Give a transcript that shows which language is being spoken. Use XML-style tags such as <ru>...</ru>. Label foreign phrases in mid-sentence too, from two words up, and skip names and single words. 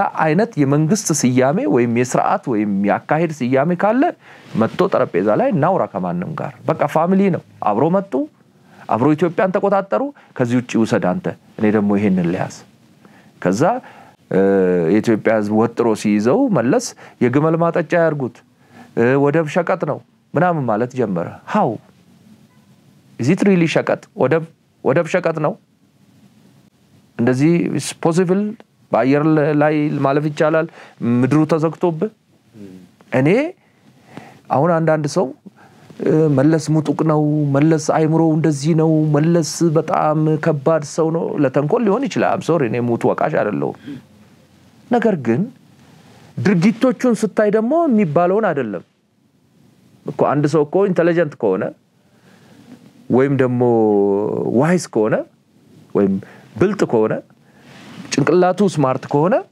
<am>አይነት የመንግስት ስያሜ ወይም የሥርዓት ወይም ያካሄድ ስያሜ ካለ መጥቶ ጠረጴዛ ላይ እናውራ ከማንም ጋር በቃ ፋሚሊ ነው አብሮ መጡ አብሮ ኢትዮጵያን ተቆጣጣሩ ከዚህ ውጪ ውሰድ አንተ እኔ ደግሞ ይሄንን ሊያስ ከዛ የኢትዮጵያ ህዝብ ወጥሮ ሲይዘው መለስ የግመል ማጠጫ ያርጉት ወደብ ሸቀጥ ነው ምናምን ማለት ጀመረ</am> <en>how is it really</en> <am>ሸቀጥ ወደብ ሸቀጥ ነው እንደዚህ</am> <en>is possible</en> <am>በአየር ላይ ማለፍ ይቻላል ምድሩ ተዘግቶብ እኔ አሁን አንዳንድ ሰው መለስ ሙጡቅ ነው መለስ አይምሮ እንደዚህ ነው መለስ በጣም ከባድ ሰው ነው ለተንኮል ሊሆን ይችላል</am> <en>I'm sorry</en> <am>እኔ ሙጡ ወቃሽ አይደለም ነገር ግን ድርጊቶቹን ስታይ ደግሞ የሚባለውን አይደለም እኮ አንድ ሰው እኮ ኢንተለጀንት ከሆነ ወይም ደግሞ ዋይስ ከሆነ ወይም ብልጥ ከሆነ ጭንቅላቱ ስማርት ከሆነ</am>